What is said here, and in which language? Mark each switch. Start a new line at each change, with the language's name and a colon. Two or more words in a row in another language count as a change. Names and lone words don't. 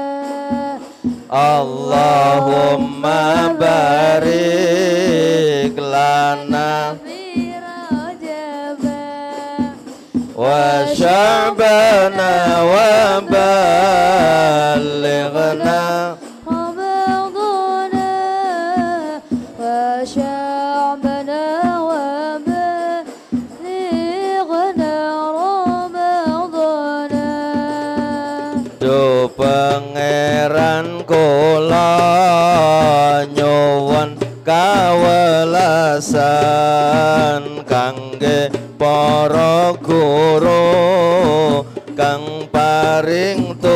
Arabic: اللهم بارك لنا في رجب وشعبان وبلغنا رمضان وشعبان وبلغنا رمضان.
Javanese: Do pangeran kula nyuwun kawelasan kangge para guru kang paring